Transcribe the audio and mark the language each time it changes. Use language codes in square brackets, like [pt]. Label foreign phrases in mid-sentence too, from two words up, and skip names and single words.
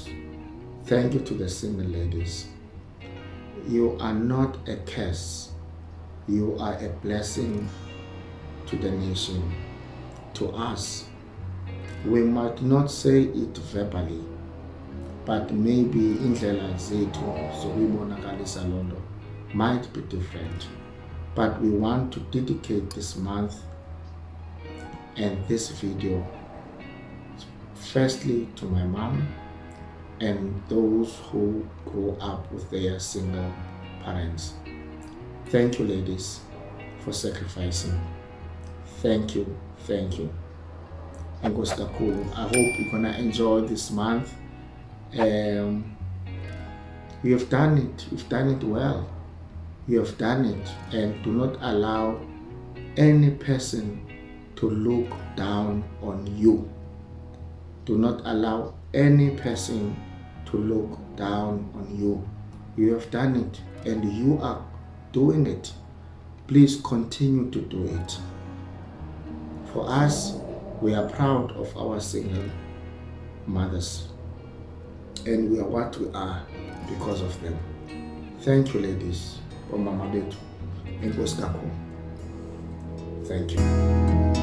[en] Thank you to the single ladies. You are not a curse. You are a blessing to the nation, to us. We might not say it verbally, but maybe [xh] indlela zethu zokuyibonakalisa lonto [en] might be different. But we want to dedicate this month and this video firstly to my mom and those who grow up with their single parents. Thank you, ladies, for sacrificing. Thank you. [xh] Enkosi kakhulu. [en] I hope you're gonna enjoy this month. You have done it. You've done it well. You have done it, and do not allow any person to look down on you. Do not allow any person to look down on you. You have done it, and you are doing it. Please continue to do it. For us, we are proud of our single mothers, and we are what we are because of them. Thank you, ladies. [xh] Omama betu. Enkosi kakhulu. [en] Thank you.